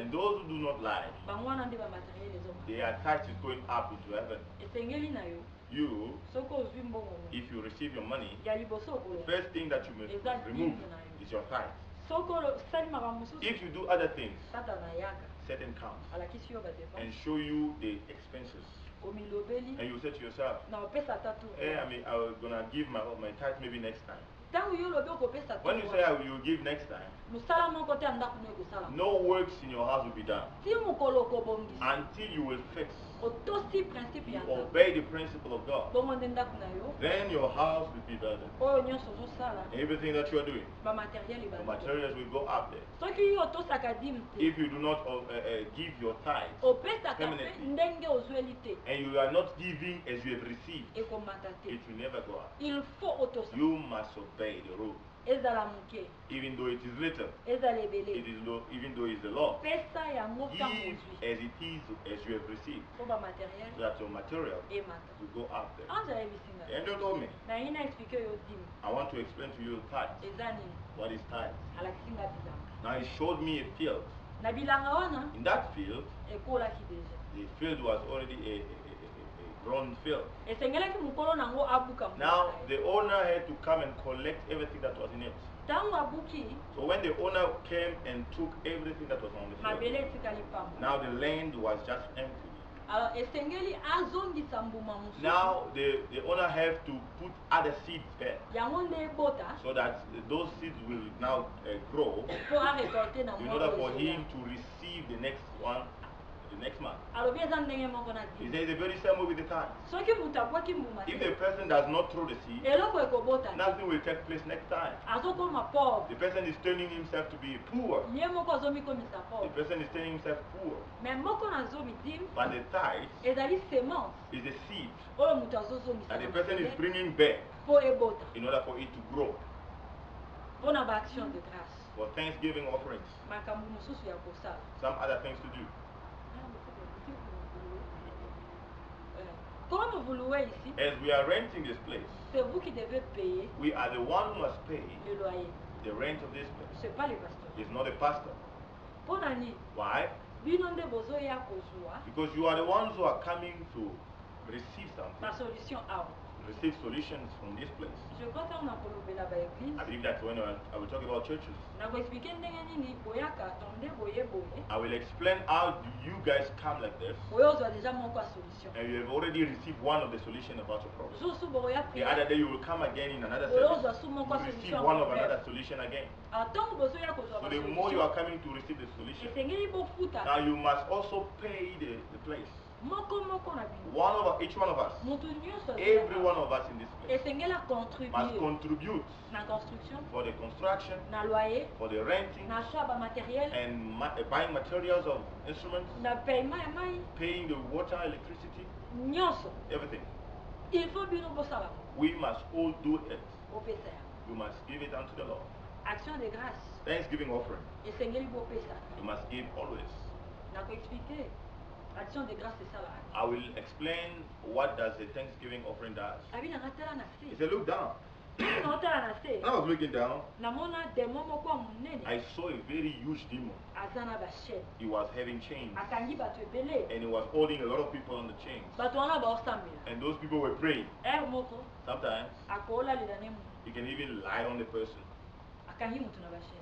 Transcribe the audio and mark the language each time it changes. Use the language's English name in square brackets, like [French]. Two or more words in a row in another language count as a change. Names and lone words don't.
[English] And those who do not lie, [Lingala] bango wana nde bamateriel ezomata [English] their tithes is going up into heaven. [Lingala] esengeli na yo [English] You, [Lingala] soki ozwi mbongo [English] if you receive your money, [Lingala] ya liboso [English] the [Lingala] okolo [English] first thing that you must remove is your tithes. [Lingala] soki osali makambo mosusu [English] If you do other things, [Lingala] satana yaka [English] Satan comes [Lingala] alakisi yo [English] and [Lingala] badefense [English] show you the expenses. [Lingala] omilobeli [English] And you say to yourself, [Lingala] na opesa ata [English] hey, [Lingala] tour [English] I'm gonna give my tithe maybe next time. [Lingala] ntango yo olobi okopesa [English] When you say I will give next time, [Lingala] mosala moko te ya ndako no ekosala [English] no works in your house will be done [Lingala] ti mokolo okobongisa [English] until you will fix, [Lingala] otosi principe ya [English] you [Lingala] ndako [English] obey the principle of God. [Lingala] bongo nde ndako na yo [English] Then your house will be better. [Lingala] oyo nyonso ozosala [English] Everything that you are doing, [Lingala] bamateriel [English] the [Lingala] ebandi [English] materials will go up there. [Lingala] soki yo otosaka dime te [English] If you do not give your tithes [Lingala] opesaka mpe [English] permanently, [Lingala] ndenge ozweli te [English] and you are not giving as you have received, [Lingala] ekomata te [English] it will never go up. [French] il faut [Lingala] otosa [English] You must obey the rule. [Lingala] ezala moke [English] Even though it is little, [Lingala] ezala [English] it [Lingala] ebele [English] is low, even though it is the law. [Lingala] pesa yango ntango [English] Give [Lingala] ozwi [English] as it is, as you have received, [Lingala] po bamateriel [English] so that your material [Lingala] emata [English] will go up there. [Lingala] ange ayebisinga [English] The angel told me, [Lingala] naye na explike yo dime [English] I want to explain to you tithes. [Lingala] eza nini [English] What is tithes? [Lingala] alakisinga bilanga [English] Now he showed me a field. [Lingala] na bilanga wana [English] In that field, [Lingala] ekolaki deja [English] the field was already a grown field. [Lingala] esengelaki mokolo nango abuka [English] Now the owner had to come and collect everything that was in it. [Lingala] ntango abuki [English] So when the owner came and took everything that was on the [Lingala] mabele [English] field, [Lingala] etikali pamba [English] now the land was just empty. [Lingala] alors esengeli azongisa mbuma mosusu [English] Now the owner have to put other seeds there [Lingala] yango nde ebota [English] so that those seeds will now grow [Lingala] mpo arekolte na [English] in order for him to receive the next one the next month. [Lingala] alobi eza ndenge moko na [English] He [Lingala] dime [English] says it's very same with the tithe. [Lingala] soki moto abwaki mbuma [English] If [Lingala] te [English] the person does not throw the seed, [Lingala] eloko ekobota te [English] nothing will take place next time. [Lingala] azokoma pauvre [English] The person is turning himself to be poor. [Lingala] ye moko azomikomisa [English] The [Lingala] pauvre [English] person is turning himself poor. [Lingala] me moko nazomi dime [English] But the tithe [Lingala] ezali semence [English] is a seed [Lingala] oyo moto azozongisa [English] that [Lingala] na [English] the person is [Lingala] mabele [English] bringing back [Lingala] mpo ebota [English] in order for it to grow. [Lingala] mpo na [French] baaction de grâce [English] For Thanksgiving offerings, [Lingala] makambo mosusu ya kosala [English] some other things to do. [French] comme vous louez ici [English] As we are renting this place, [French] c'est vous qui devez payer [English] we are the one who must pay [French] le loyer [English] the rent of this place. [French] c'est pas les pasteurs [English] It's not a pastor. [Lingala] mpo na nini [English] Why? [Lingala] bino nde bozoya kozwa [English] Because you are the ones who are coming to receive something, [Lingala] basolution awa [English] receive solutions from this place. [French] je crois [Lingala] ntango nakolobela baeglise [English] I believe that when I will talk about churches, [Lingala] nakoexplike ndenge nini boyaka to nde boye boye [English] I will explain how do you guys come like this, [Lingala] boye ozwa deja moko ya solution [English] and you have already received one of the solution about your problem. [Lingala] jour su bokoya [English] The other [Lingala] priere [English] day you will come again in another [Lingala] boye [English] service, [Lingala] ozwa su moko [English] you [Lingala] ya [English] receive [Lingala] solution [English] one of [Lingala] problème. [English] another solution again. [Lingala] ntango bozoya kozwa [English] So the more you are [Lingala] basolution [English] coming to receive the solution, [Lingala] esengeli bofuta [English] now you must also pay the place. [Lingala] moko moko na bino [English] Each one of us, [Lingala] moto nyonso [English] every one of us in this place [Lingala] esengeli [English] must [Lingala] acontribue [English] contribute [Lingala] na construction [English] for the construction, [Lingala] na loyer [English] for the renting, [Lingala] na achat bamateriel [English] and buying materials of instruments, [Lingala] na paiement ya mai [English] paying the water, electricity, [Lingala] nyonso [English] everything. [French] il faut [Lingala] bino bosala [English] We must all do it. [Lingala] bopesa yango [English] We must give it unto the Lord. [French] action de grâce [English] Thanksgiving offering, [Lingala] esengeli bopesa [English] you must give always. [Lingala] nakoexplike [French] action de grâce [Lingala] esalaka [English] I will explain what does the Thanksgiving offering does. [Lingala] abi nanga tala na [English] He [Lingala] se [English] said, look down. [Lingala] naotala na se [English] When I was looking down, [Lingala] namona demo moko ya monene [English] I saw a very huge demon. [Lingala] aza na bachaine [English] He was having chains, [Lingala] akangi bato ebele [English] and he was holding a lot of people on the chains. [Lingala] bato wana baosambela [English] And those people were praying. [Lingala] ere moko [English] Sometimes [Lingala] akoolalila ne motu [English] you can even lie on the person, [Lingala] akangi motu na bachaine